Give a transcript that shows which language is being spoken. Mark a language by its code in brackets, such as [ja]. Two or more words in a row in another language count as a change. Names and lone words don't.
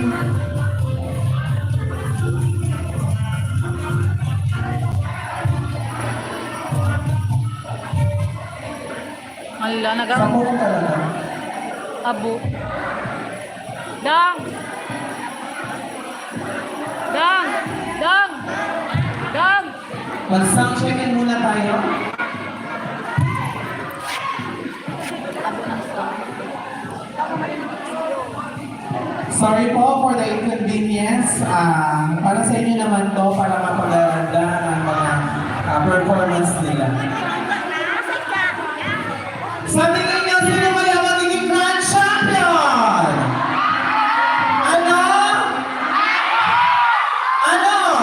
[tl] Ala, Sa phone talaga. Abo. Dang! Dang! Dang! Dang! Mag-sound check-in muna tayo. Sorry po [en] for the inconvenience. [tl] Para sa inyo naman to, para mapaganda ang mga performance nila. Sa tingin niyo, sino kaya magiging grand champion? Ano? Ano?